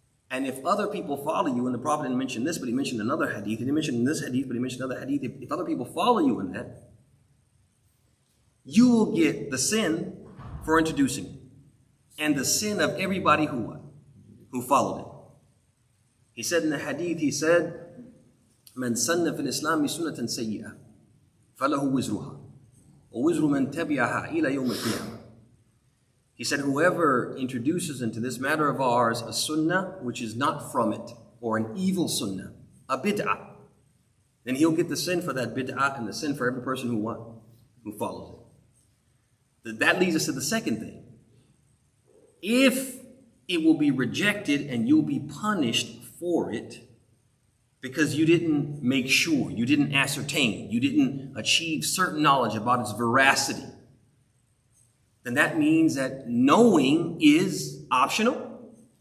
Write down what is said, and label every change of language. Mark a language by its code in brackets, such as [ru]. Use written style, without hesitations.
[en] And if other people follow you, and the Prophet didn't mention this, but he mentioned another hadith, he didn't mention this hadith, but he mentioned another hadith, if other people follow you in that, you will get the sin for introducing it, and the sin of everybody who followed it. He said in the hadith, he said, [ar] من سن في الإسلام سنة سيئة فله وزرها ووزر من تبعها إلى يوم القيامة. [en] He said, whoever introduces into this matter of ours a sunnah which is not from it, or an evil sunnah, a bid'ah, then he'll get the sin for that bid'ah and the sin for every person who follows it. That leads us to the second thing. If it will be rejected and you'll be punished for it because you didn't make sure, you didn't ascertain, you didn't achieve certain knowledge about its veracity, then that means that knowing is optional.